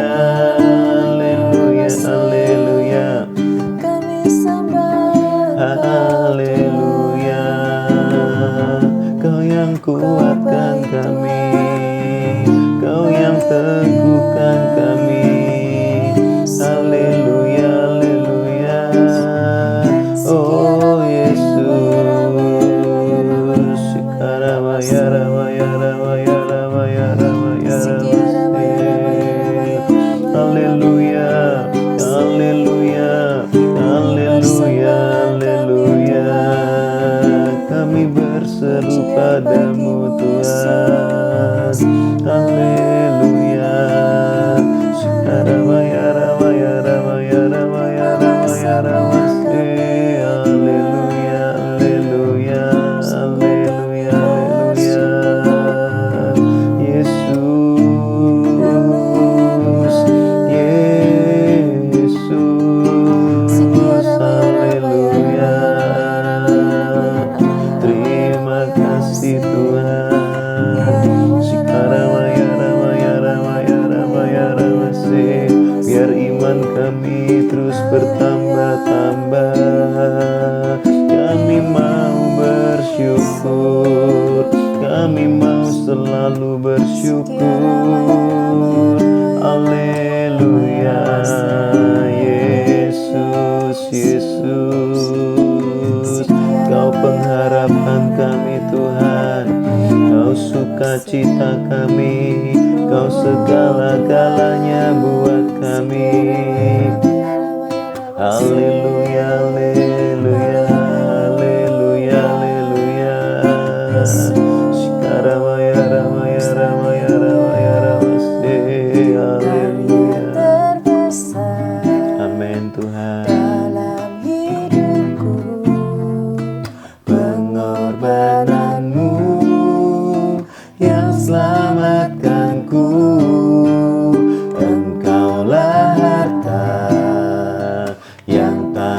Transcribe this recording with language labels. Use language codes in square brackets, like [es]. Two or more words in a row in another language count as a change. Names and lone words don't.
[id] Haleluya, haleluya. Kami sembah Haleluya. Kau yang kuatkan kami, Kau yang teguhkan kami. Haleluya, haleluya. Oh Yesus, Sikarabaya, rabaya, rabaya, rabaya, rabaya, rabaya. Haleluya, haleluya, haleluya, haleluya. Kami berseru padamu Tuhan. Haleluya. Sikarabaya, rabaya, rabaya, rabaya, rabaya, rabaya. Haleluya, haleluya, haleluya, haleluya. Yesus, Yesus, haleluya. Terima kasih Tuhan. Sikarabaya, rabaya, rabaya, rabaya, rabaya. Biar iman kami terus bertambah-tambah. Kami mau bersyukur, kami mau selalu bersyukur. Haleluya. Yesus, Yesus, Kau pengharapan kami Tuhan, Kau sukacita kami, Kau segala-galanya buat kami. Haleluya, haleluya, haleluya, haleluya. Sikarabaya, rabaya, rabaya, rabaya, rabaya. Haleluya. terbesar Amin Tuhan. dalam hidupku. Pengorbananmu yang selamatkanku. Engkaulah harta yang